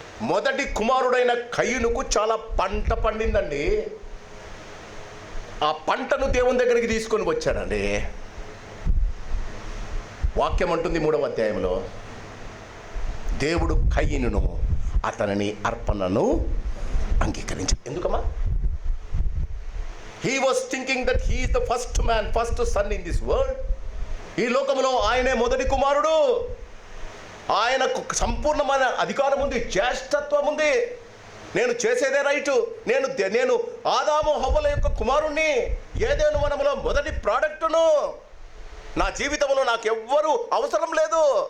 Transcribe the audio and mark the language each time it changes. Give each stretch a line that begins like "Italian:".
Telugu: మొదటి కుమారుడైన కయ్యనుకు చాలా పంట పండిందండి. ఆ పంటను దేవుని దగ్గరికి తీసుకొని వచ్చాడండి. వాక్యం అంటుంది 3వ అధ్యాయంలో, దేవుడు కయ్యనును అతనిని అర్పణను అంగీకరించాడు. ఎందుకమ్మా?
English: He was thinking that he is the first man, first son in this world.
Telugu: ఈ లోకంలో ఆయనే మొదటి కుమారుడు. ఆయనకు సంపూర్ణమైన అధికారం ఉంది, జ్యేష్ఠత్వం ఉంది. నేను చేసేదే రైటు. నేను ఆదాము హవ్వల యొక్క కుమారుణ్ణి, ఏదైనా వనములో మొదటి ప్రోడక్టును. నా జీవితంలో నాకెవ్వరూ అవసరం లేదు.